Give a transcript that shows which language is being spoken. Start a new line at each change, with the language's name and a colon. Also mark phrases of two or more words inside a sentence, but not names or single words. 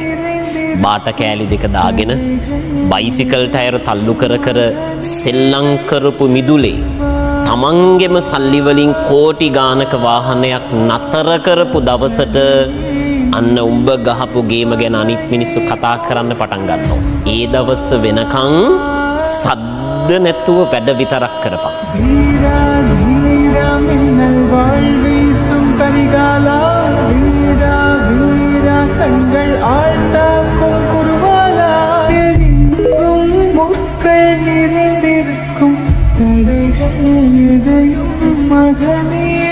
Sinhala: බාට කෑලි දෙක දාගෙන බයිසිකල් ටයර් තල්ලු කර කර සෙල්ලම් කරපු මිදුලේ තමන්ගෙම සල්ලි වලින් කෝටි ගානක වාහනයක් නතර කරපු දවසට අන්න උඹ ගහපු ගේම ගැන අනිත් මිනිස්සු කතා කරන්න පටන් ගන්නවා. ඒ දවස් වෙනකන් සද්ද නැතුව වැඩ විතරක් කරපන්.
Tamil: வீரா வீரா மின்னல் வாழ்வீசும் கரிகாலா வீரா வீரா கண்கள் ஆழ்த்தாக்கும் குருவாலா எங்கும் முக்கள் நிறைந்திருக்கும் தடைகள் எதையும் மகனே